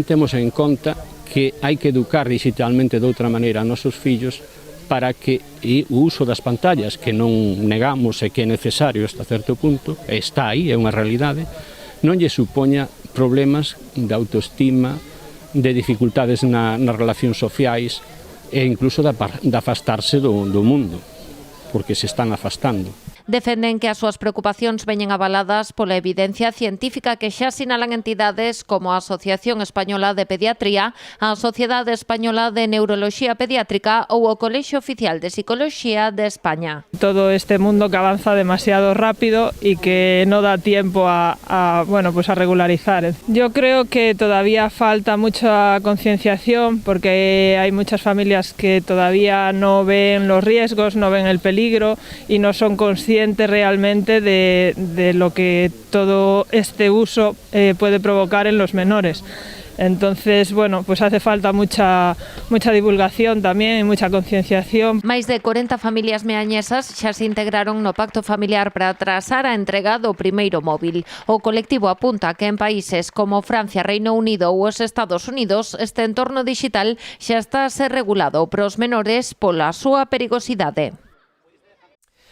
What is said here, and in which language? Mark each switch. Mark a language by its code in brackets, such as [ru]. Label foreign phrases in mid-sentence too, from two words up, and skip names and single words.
[gl] temos en conta que hai que educar digitalmente de outra maneira a nosos fillos para que o uso das pantallas, que non negamos e que é necesario hasta certo punto, está aí, é unha realidade, non lle supoña problemas de autoestima, de dificultades nas relacións sociais e incluso de afastarse do mundo, porque se están afastando. Defenden que as súas preocupacións veñen avaladas pola evidencia científica que xa sinalan entidades como a Asociación Española de Pediatría, a Sociedade Española de Neuroloxía Pediátrica ou o Colexio Oficial de Psicología de España. [es] Todo este mundo que avanza demasiado rápido y que no da tiempo a regularizar. Yo creo que todavía falta mucha concienciación porque hay muchas familias que todavía no ven los riesgos, no ven el peligro y no son conscientes realmente de lo que todo este uso puede provocar en los menores. Entonces, pues hace falta mucha divulgación también y mucha concienciación. [gl] Máis de 40 familias meañesas xa se integraron no Pacto Familiar para atrasar a entrega do primeiro móvil. O colectivo apunta que en países como Francia, Reino Unido ou os Estados Unidos este entorno digital xa está a ser regulado para os menores pola súa perigosidade.